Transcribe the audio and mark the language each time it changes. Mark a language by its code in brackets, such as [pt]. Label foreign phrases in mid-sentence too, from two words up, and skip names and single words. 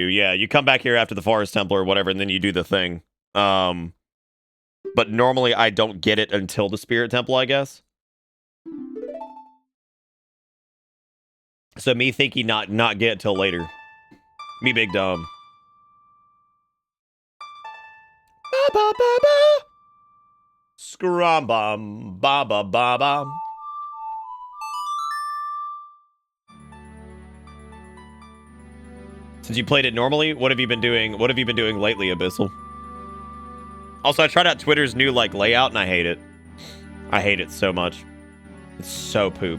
[en] Yeah, you come back here after the Forest Temple or whatever, and then you do the thing. But normally I don't get it until the Spirit Temple, I guess. So me thinking not get it till later. Me big dumb. Ba ba ba ba. Scrum bum ba ba ba ba. Since you played it normally, what have you been doing? What have you been doing lately, Abyssal? Also, I tried out Twitter's new like layout, and I hate it. I hate it so much. It's so poop.